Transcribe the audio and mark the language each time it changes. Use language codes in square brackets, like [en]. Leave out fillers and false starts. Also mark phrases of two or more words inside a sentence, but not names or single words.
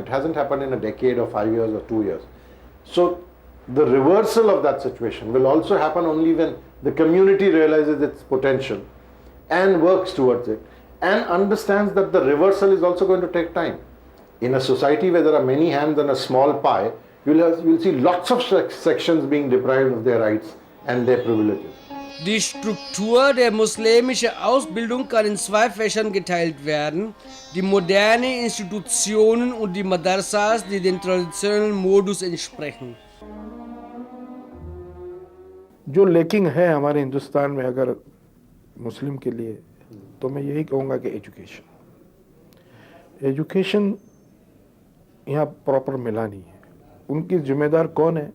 [en] It hasn't happened in a decade or 5 years or 2 years. So the reversal of that situation will also happen only when the community realizes its potential and works towards it and understands that the reversal is also going to take time. In a society where there are many hands and a small pie, you'll see lots of sections being deprived of their rights and their privileges. [de] Die Struktur der muslimischen Ausbildung kann in zwei Fächern geteilt werden: die moderne Institutionen und die Madrasas, die dem traditionellen Modus entsprechen. [hi] जो लेकिन है हमारे हिंदुस्तान में अगर मुस्लिम के लिए, तो मैं यही कहूँगा कि एजुकेशन यहाँ प्रॉपर मिला नहीं है। उनकी जिम्मेदार कौन है?